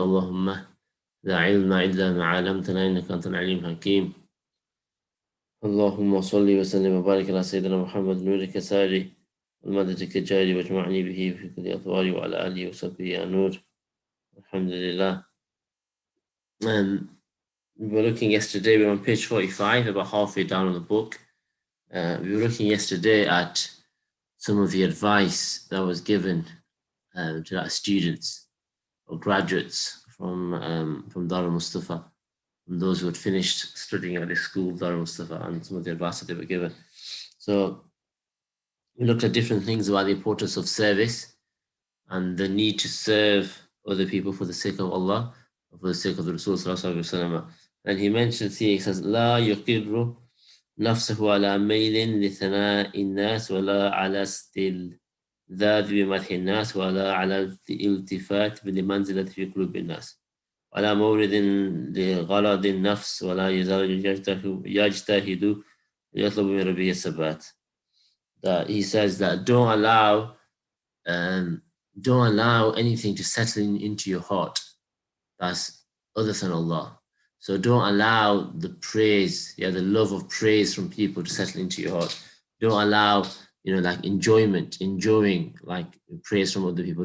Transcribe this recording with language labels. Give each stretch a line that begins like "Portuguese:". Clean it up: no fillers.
Arabic: اللهم لا علم إلا ما علمتنا إنك أنت العليم الحكيم. اللهم صل وسلم وبارك على سيدنا محمد نورك ساري والمددك الجاري واجمعني به في كل أطواري وعلى آله وصحبه يا نور. الحمد لله.
English: We were looking yesterday, we were on page 45, about halfway down in the book. We were looking yesterday at some of the advice that was given to our students or graduates from Darul Mustafa, from those who had finished studying at this school, Darul Mustafa, and some of the advice that they were given. So we looked at different things about the importance of service and the need to serve other people for the sake of Allah, for the sake of the Rasul Sallallahu Alaihi Wasallam.
Arabic: And he mentions here, he says, لا يقر نفسه على ميل لثناء الناس ولا على استلذاذ بمدح الناس ولا على الالتفات بالمنزلة في قلوب الناس ولا مورد لغرض النفس ولا يزال يجتهد يطلب من ربه الثبات.
English: That he says that don't allow anything to settle into your heart that's other than Allah. So don't allow the praise, the love of praise from people to settle into your heart. Don't allow, like enjoying like praise from other people.